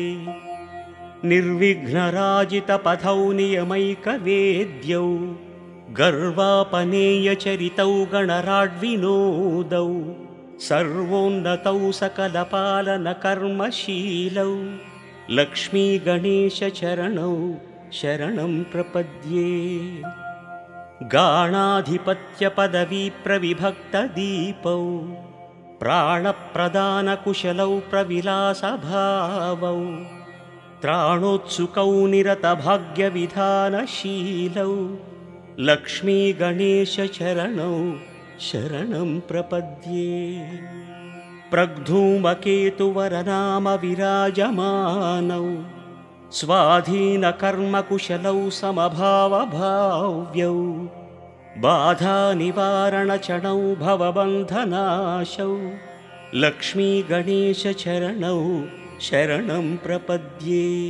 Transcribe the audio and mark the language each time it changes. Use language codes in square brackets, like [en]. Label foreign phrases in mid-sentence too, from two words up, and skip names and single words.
[sa] నిర్విఘ్నరాజిత పథౌ నియమైక వేద్యౌ గర్వాపనేయ చరితౌ గణరాడ్వినోదౌ సర్వోన్నతౌ సకల పాలన కర్మశీలౌ లక్ష్మీ గణేశ చరణౌ శరణం ప్రపద్యే. గాణాధిపత్య పదవీ ప్రవిభక్త దీపౌ ప్రాణప్రదాన కుశలౌ ప్రవిలాస భావౌ त्राणोत्सुकौ निरतभाग्यविधानशीलौ लक्ष्मीगणेशचरणौ शरणं प्रपद्ये। प्रग्धूमकेतुवरनामविराजमानौ स्वाधीनकर्मकुशलौ समभावभाव्यौ बाधानिवारणचरणौ भवबन्धनाशौ लक्ष्मीगणेशचरणौ शरणं प्रपद्ये।